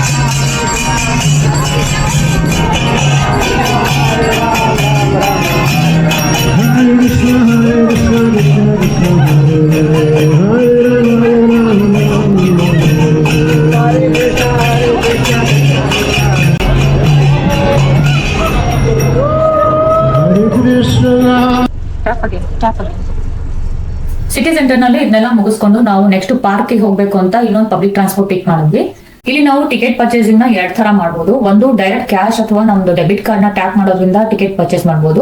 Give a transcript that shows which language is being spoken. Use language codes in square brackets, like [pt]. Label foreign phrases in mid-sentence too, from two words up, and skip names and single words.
[sa] हरे कृष्ण कृष्ण कृष्ण हरे हरे हरे राम हरे कृष्ण [en] city center [kn] ನಲ್ಲಿ ಇದನ್ನೆಲ್ಲ ಮುಗಿಸ್ಕೊಂಡು ನಾವು [en] next park [kn] ಹೋಗ್ಬೇಕು ಅಂತ ಇನ್ನೊಂದು [en] public transport pick [kn] ಮಾಡಿದ್ವಿ. ಇಲ್ಲಿ ನಾವು [en] ticket purchasing [kn] ನ 2 ತರ ಮಾಡಬಹುದು. ಒಂದು [en] direct cash [kn] ಅಥವಾ ನಮ್ದು [en] debit card [kn] ನ ಟ್ಯಾಪ್ ಮಾಡೋದ್ರಿಂದ [en] ticket purchase [kn] ಮಾಡಬಹುದು.